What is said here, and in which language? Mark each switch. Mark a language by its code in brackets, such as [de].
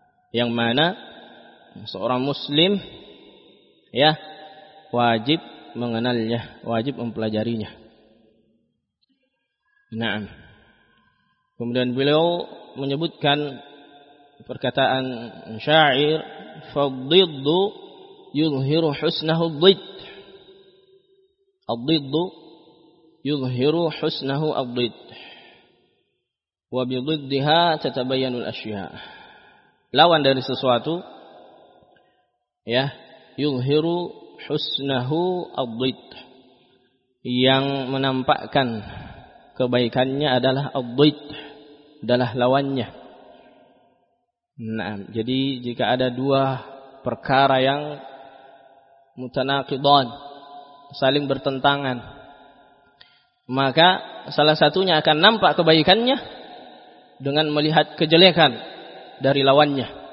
[id] Yang mana seorang muslim ya wajib mengenalnya, wajib mempelajarinya. Naam. Kemudian beliau menyebutkan perkataan syair fadhiddu [ar] يظهر حسنه الضد. الضد يظهر حسنه الضد وبضدها تتبين الأشياء. [id] Lawan dari sesuatu ya [ar] يظهر حسنه الضد, [id] yang menampakkan kebaikannya adalah الضد, adalah lawannya. Nah, jadi jika ada dua perkara yang mutanaqidan, saling bertentangan, maka salah satunya akan nampak kebaikannya dengan melihat kejelekan dari lawannya.